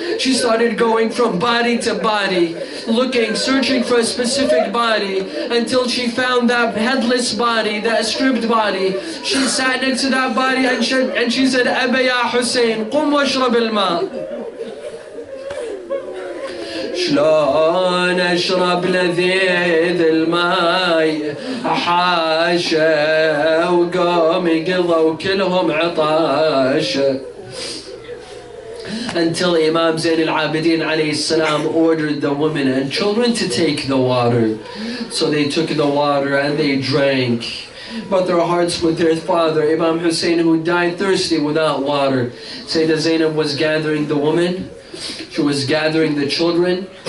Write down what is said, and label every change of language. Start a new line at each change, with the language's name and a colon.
English: She started going from body to body, looking, searching for a specific body until she found that headless body, that stripped body. She sat next to that body and she said,
Arabic: Aba ya Hussein, qum washrab al-ma. شلون اشرب لذيذ الماي حاشا وقوم قضوا كلهم عطاشا.
English: Until Imam Zayn al-Abidin alayhi salam ordered the women and children to take the water. So they took the water and they drank. But their hearts with their father, Imam Hussein, who died thirsty without water. Sayyidah Zainab was gathering the women. She was gathering the children.